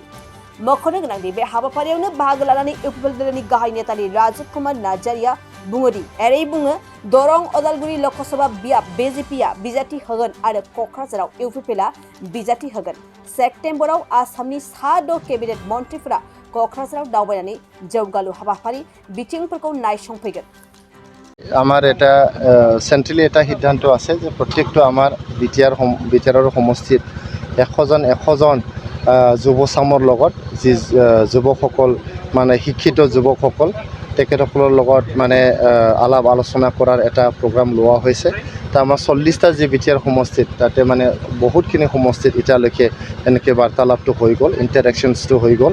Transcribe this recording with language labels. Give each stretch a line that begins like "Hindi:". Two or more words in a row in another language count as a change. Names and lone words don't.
Bodo: मख'नो गोनांदि बे हाबाफारियावनो बाहागो लानानै इउपिपिएल दोलोनि गाहाय नेतारि राजकुमार नार्जारीया बुङोदि एरै बुङो दरं अदालगुरि लकसभा बियाब बिजेपिआ बिजाथि होगोन आरो क'क्राझाराव इउपिपिएलआ बिजाथि होगोन। सेप्तेम्बराव आसामनि सा 6 केबिनेट मन्थ्रिफोरा क'क्राझाराव दावबायनानै जौगालु हाबाफारि बिथिंफोरखौ नायसंफैगोन।
Assamese: আমার এটা সেন্ট্রালি এটা সিদ্ধান্ত আছে যে প্রত্যেকটো আমার বিটিআৰৰ সমষ্টিত 100জন যুৱ চামৰ লগত যি যুৱকসকল মানে শিক্ষিত যুৱকসকল তেখেতসকলৰ লগত মানে আলাপ আলোচনা কৰাৰ এটা প্ৰগ্ৰাম লোৱা হৈছে। তা আমাৰ 40টা যি বিটিআৰ সমষ্টিত তাতে মানে বহুতখিনি সমষ্টিত এতিয়ালৈকে এনেকৈ বাৰ্তালাপটো হৈ গ'ল, ইণ্টাৰেকশ্যনছটো হৈ গ'ল।